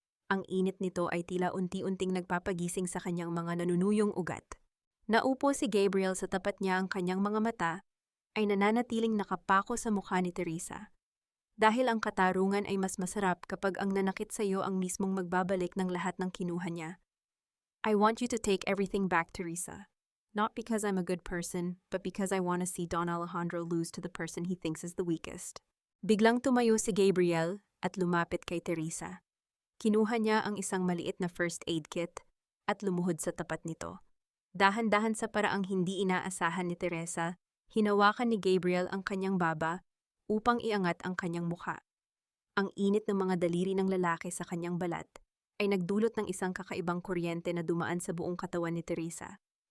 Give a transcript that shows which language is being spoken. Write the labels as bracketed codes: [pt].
[tl] Ang init nito ay tila unti-unting nagpapagising sa kanyang mga nanunuyong ugat. Naupo si Gabriel sa tapat niya, ang kanyang mga mata ay nananatiling nakapako sa mukha ni Teresa. Dahil ang katarungan ay mas masarap kapag ang nanakit sa iyo ang mismong magbabalik ng lahat ng kinuha niya. [en] I want you to take everything back, Teresa. Not because I'm a good person, but because I want to see Don Alejandro lose to the person he thinks is the weakest. [tl] Biglang tumayo si Gabriel at lumapit kay Teresa. Kinuha niya ang isang maliit na first aid kit at lumuhod sa tapat nito. Dahan-dahan sa paraang hindi inaasahan ni Teresa, hinawakan ni Gabriel ang kanyang baba upang iangat ang kanyang mukha. Ang init ng mga daliri ng lalaki sa kanyang balat ay nagdulot ng isang kakaibang kuryente na dumaan sa buong katawan ni Teresa.